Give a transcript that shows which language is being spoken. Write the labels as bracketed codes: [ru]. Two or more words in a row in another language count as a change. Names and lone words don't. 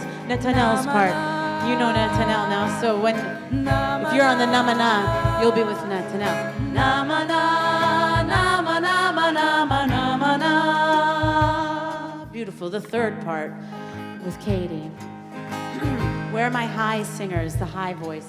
[en] Netanel's part. You know Netanel now, so if you're on the namana, you'll be with Netanel. Namana, namana, namana, namana. Beautiful. The third part with Katie. Where are my high singers, the high voices?